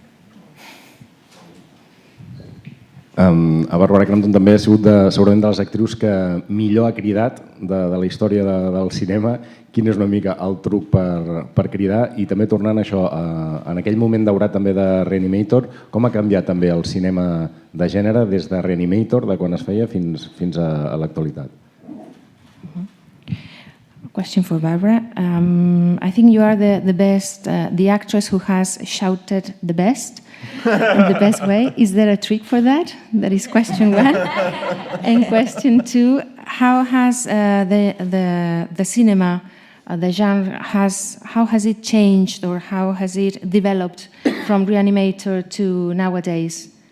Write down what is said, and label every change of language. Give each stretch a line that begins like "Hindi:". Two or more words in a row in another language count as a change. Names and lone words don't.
Catalan: A Barbara Crampton també ha sigut segurament de les actrius que millor ha cridat de la història del cinema. Quin és una mica el truc per cridar? I també tornant a això, en aquell moment daurat també de Reanimator, com ha canviat també el cinema de gènere des de Reanimator, de quan es feia, fins a l'actualitat?
English: Question for Barbara. I think you are the best, the actress who has shouted the best in the best way. Is there a trick for that? That is question one. And question two, how has the cinema, the genre, how has it changed, or how has it developed from Reanimator to nowadays?